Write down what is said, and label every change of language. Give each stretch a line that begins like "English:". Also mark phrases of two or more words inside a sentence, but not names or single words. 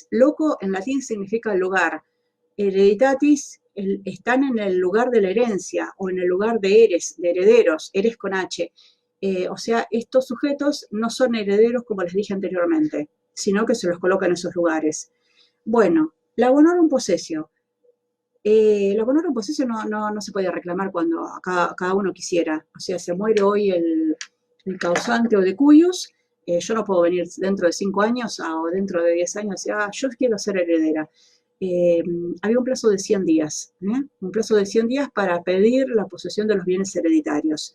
Spanish: Loco en latín significa lugar. Hereditatis están en el lugar de la herencia o en el lugar de eres, de herederos, eres con H. O sea, estos sujetos no son herederos como les dije anteriormente, sino que se los coloca en esos lugares. Bueno, la
Latin: bonorum possessio.
Spanish: La
Latin: bonorum possessio
Spanish: no se puede reclamar cuando cada uno quisiera. O sea, se muere hoy el causante o
Latin: de cuyos,
Spanish: yo no puedo venir dentro de 5 años o dentro de 10 años y decir, yo quiero ser heredera. Había un plazo de 100 días, un plazo de 100 días para pedir la posesión de los bienes hereditarios.